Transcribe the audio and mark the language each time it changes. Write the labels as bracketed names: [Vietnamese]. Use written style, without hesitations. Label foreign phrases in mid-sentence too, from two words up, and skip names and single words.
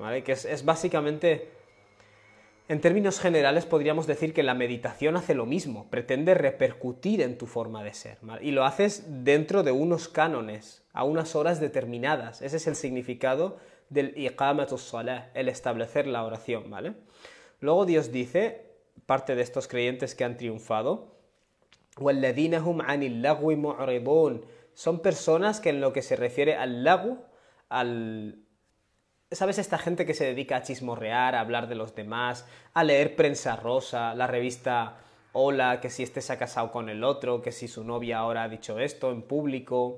[Spanish] Que es básicamente, en términos generales podríamos decir que la meditación hace lo mismo, pretende repercutir en tu forma de ser, ¿vale? Y lo haces dentro de unos cánones, a unas horas determinadas. Ese es el significado del [Arabic] إقامة الصلاة, [Spanish] el establecer la oración, ¿vale? Luego Dios dice, parte de estos creyentes que han triunfado, [Arabic] وَالَّذِينَ هُمْ عَنِ اللَّغْوِ مُعْرِضُونَ, [Spanish] son personas que en lo que se refiere al lagu, ¿sabes? Esta gente que se dedica a chismorrear, a hablar de los demás, a leer prensa rosa, la revista Hola, que si este se ha casado con el otro, que si su novia ahora ha dicho esto en público.